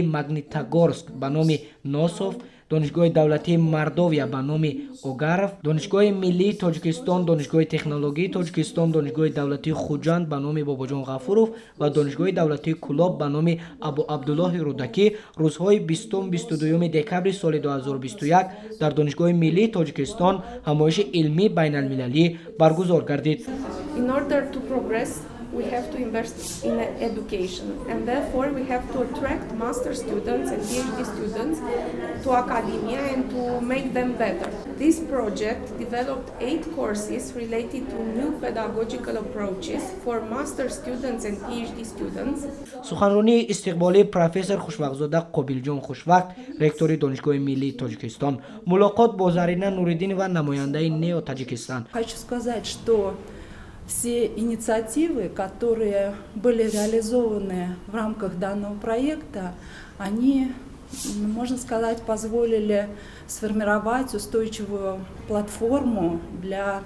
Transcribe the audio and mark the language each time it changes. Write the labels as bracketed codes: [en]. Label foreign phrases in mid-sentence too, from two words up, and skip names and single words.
[tg] Магнитогорск ба номи Носов, донишгоҳи давлатии Мордовия ба номи Огаров, донишгоҳи миллии Тоҷикистон, донишгоҳи технологии Тоҷикистон, донишгоҳи давлатии Хуҷанд ба номи Бобоҷон Ғафуров ва донишгоҳи давлатии Кулоб ба номи Абу Абдуллоҳи Рудакӣ рӯзҳои 20-22 декабри соли 2021 дар донишгоҳи миллии Тоҷикистон ҳамоиши илмии байналмилалӣ баргузор гардид. [en] In order to progress, we have to invest in education, and therefore we have to attract master students and PhD students to academia and to make them better. This project developed 8 courses related to new pedagogical approaches for master students and PhD students. [fa] سخنرانی استقبالی پروفسور خوشوقت‌زاده قابلجان خوشوقت، رکتور دانشگاه ملی تاجیکستان، ملاقات با زرینه نوریدین و نماینده نیو تاجیکستان. [ru] Хочу сказать, что все инициативы, которые были реализованы в рамках данного проекта, они, можно сказать, позволили сформировать устойчивую платформу для